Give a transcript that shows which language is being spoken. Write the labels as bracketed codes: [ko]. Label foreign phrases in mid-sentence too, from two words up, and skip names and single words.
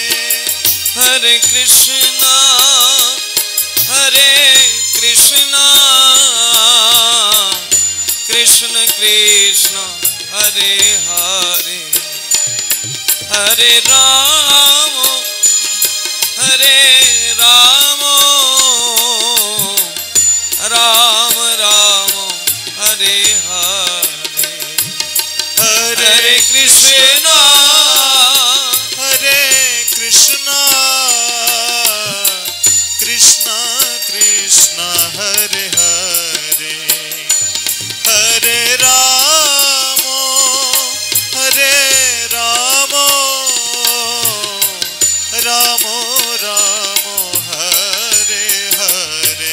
[sa] হরে কৃষ্ণ কৃষ্ণ কৃষ্ণ হরে হরে হরে রাম রাম রাম হরে হরে হরে কৃষ্ণ कृष्ण कृष्ण हरे हरे हरे राम राम राम हरे हरे